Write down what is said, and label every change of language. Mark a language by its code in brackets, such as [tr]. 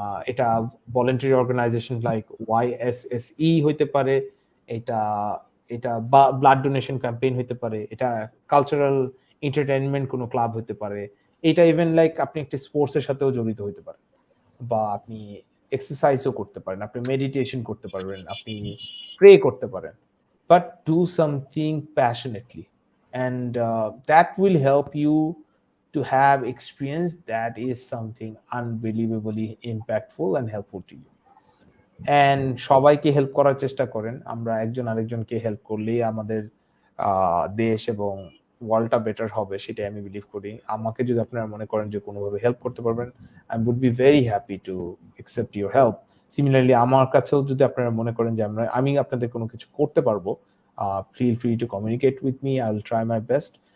[bn] এটা voluntary organisation like YSSE হইতে পারে, এটা এটা বা ব্লাড ডোনেশন ক্যাম্পেইন হইতে পারে, এটা কালচারাল এন্টারটেইনমেন্ট কোনো ক্লাব হইতে পারে, এটা ইভেন লাইক আপনি একটা স্পোর্টস এর সাথেও জড়িত হইতে পারে। বা আপনি এক্সারসাইজও করতে পারেন, আপনি মেডিটেশন করতে পারবেন, আপনি প্রে করতে পারেন। [en] But do something passionately, and that will help you to have experience that is something unbelievably impactful and helpful to you. [bn] And সবাইকে হেল্প করার চেষ্টা করেন। আমরা একজন আরেকজনকে হেল্প করলেই আমাদের দেশ এবং ওয়ার্ল্ডটা বেটার হবে, সেটাই আমি বিলিভ করি। আমাকে যদি আপনারা মনে করেন যে কোনোভাবে হেল্প করতে পারবেন, [en] I would be very happy to accept your help. [bn] Similarly আমার কাছেও যদি আপনারা মনে করেন যে আমি আপনাদের কোনো কিছু করতে পারবো, [en] Feel free to communicate with me, I will try my best.